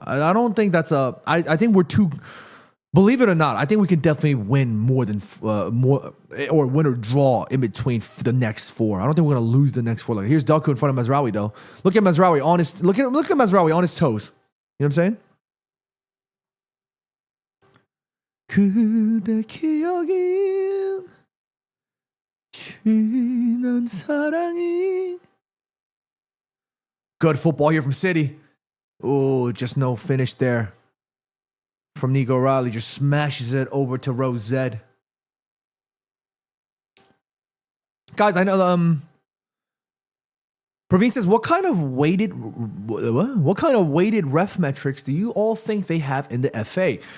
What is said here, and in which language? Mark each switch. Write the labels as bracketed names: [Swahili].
[English] I don't think that's I think we're too. Believe it or not, I think we can definitely win more than more or win or draw in between the next 4. I don't think we're going to lose the next 4. Like, here's Doku in front of Mazraoui though. Look at Mazraoui on his look at Mazraoui on his toes. You know what I'm saying? [Korean] 그대 기억인 지난 사랑이. [English] Good football here from City. Oh, just no finish there from Nico Riley. Just smashes it over to Rosette. Guys, I know Praveen says, what kind of weighted ref metrics do you all think they have in the FA?